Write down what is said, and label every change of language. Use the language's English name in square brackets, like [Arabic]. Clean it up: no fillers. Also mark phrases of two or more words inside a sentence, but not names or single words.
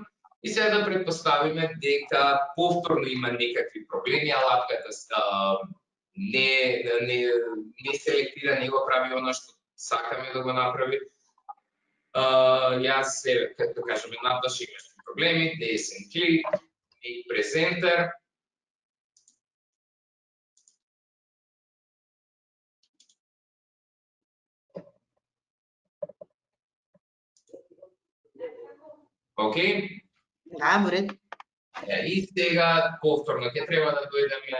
[Macedonian] И сега да претпоставиме дека повторно има некакви проблеми, алатката не селектира, не го прави она што сакаме да го направи. Јас се, како кажеме, Наташа имаш проблеми, [English] descent click, make presenter. [Macedonian] Океј? Да, во ред. И сега повторно ќе треба да дојдеме.